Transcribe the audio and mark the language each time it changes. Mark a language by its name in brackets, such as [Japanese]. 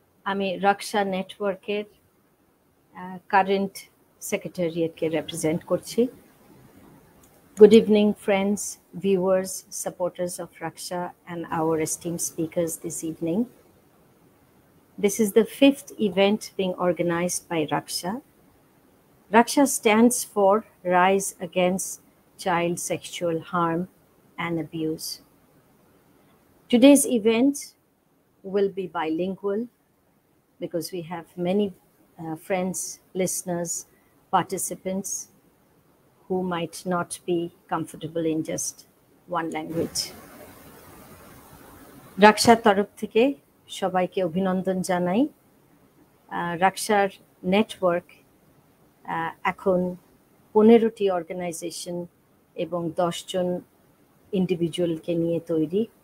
[Bangla] আমি রাক্ষা নেটওয়ার্কের current সেক্রেটারিয়েটকে represent করছি। [English] Good evening, friends, viewers, supporters of Raksha, and our esteemed speakers this evening. This is the 5th event being organized by Raksha. Raksha stands for Rise Against Child Sexual Harm and Abuse. Today's event will be bilingual because we have many friends, listeners, participants who might not be comfortable in just one language. [Bangla] রাকশার তরফ থেকে সবাইকে অভিনন্দন জানাই। রাকশার network এখন 15টি organisation এবং 10 জন ইন্ডিভিজুয়ালকে নিয়ে তৈরি।